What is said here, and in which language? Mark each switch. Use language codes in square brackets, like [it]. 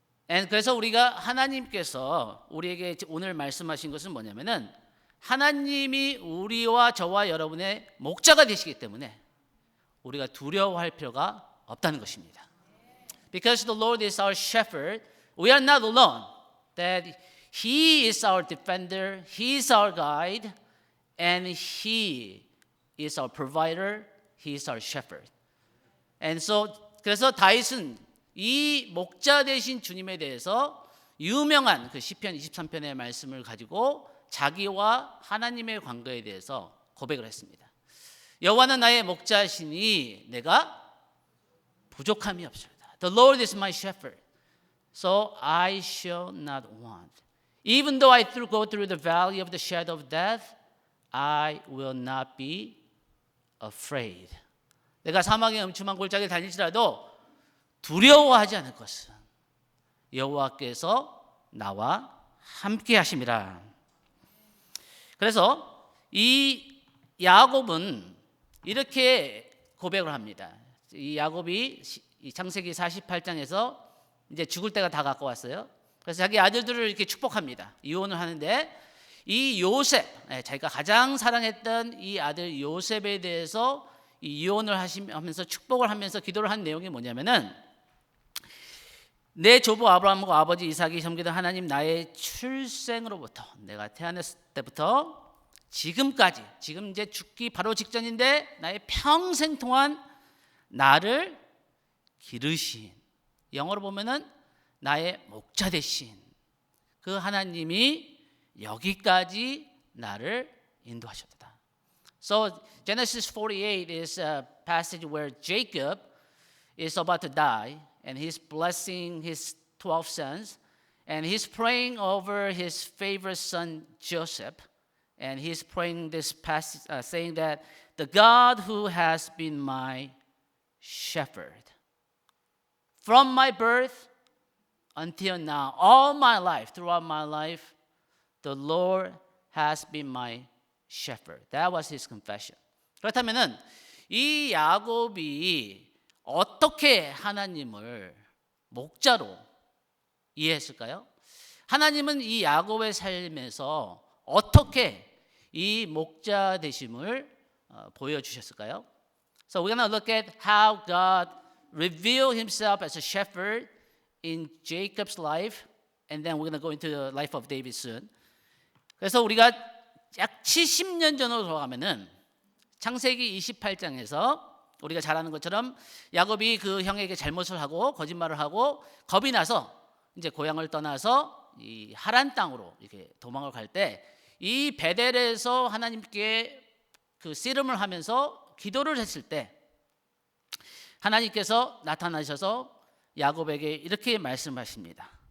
[en] And [ko] 그래서 우리가 하나님께서 우리에게 오늘 말씀하신 것은 뭐냐면은 하나님이 우리와 저와 여러분의 목자가 되시기 때문에 우리가 두려워할 필요가 없다는 것입니다. [en] Because the Lord is our shepherd, we are not alone. That He is our defender, He is our guide, and He is our provider, He is our shepherd. And so [ko] 그래서 다윗은 이 목자 되신 주님에 대해서 유명한 그 시편 23편의 말씀을 가지고 자기와 하나님의 관계에 대해서 고백을 했습니다. 여호와는 나의 목자시니 내가 부족함이 없습니다. [en] The Lord is my shepherd, so I shall not want. Even though I go through the valley of the shadow of death, I will not be afraid. [ko] 내가 사망의 음침한 골짜기를 다닐지라도 두려워하지 않을 것은 여호와께서 나와 함께 하심이라. 그래서 이 야곱은 이렇게 고백을 합니다. 이 야곱이 창세기 48장에서 이제 죽을 때가 다 가까웠어요. 그래서 자기 아들들을 이렇게 축복합니다. 이혼을 하는데 이 요셉, 자기가 가장 사랑했던 이 아들 요셉에 대해서 이 이혼을 하면서 축복을 하면서 기도를 한 내용이 뭐냐면은 내 조부 아브라함과 아버지 이삭이 섬기던 하나님 나의 출생으로부터 내가 태어났을 때부터 지금까지 지금 이제 죽기 바로 직전인데 나의 평생 동안 나를 기르신 영어로 보면은 나의 목자 되신 그 하나님이 여기까지 나를 인도하셨다. [en] So Genesis 48 is a passage where Jacob is about to die and he's blessing his 12 sons and he's praying over his favorite son Joseph and he's praying this passage saying that the God who has been my shepherd from my birth until now, all my life, throughout my life, the Lord has been my shepherd. That was his confession. [ko] 그렇다면은 이 야곱이 어떻게 하나님을 목자로 이해했을까요? 하나님은 이 야곱의 삶에서 어떻게 이 목자 되심을 보여주셨을까요? [en] So we're going to look at how God revealed himself as a shepherd in Jacob's life, and then we're going to go into the life of David soon. [ko] 그래서 우리가 약 70년 전으로 돌아가면은 창세기 28장에서 우리가 잘 아는 것처럼 야곱이 그 형에게 잘못을 하고 거짓말을 하고 겁이 나서 이제 고향을 떠나서 이 하란 땅으로 이렇게 도망을 갈 때 이 베델에서 하나님께 그 씨름을 하면서 기도를 했을 때 하나님께서 나타나셔서 야곱에게 이렇게 말씀하십니다.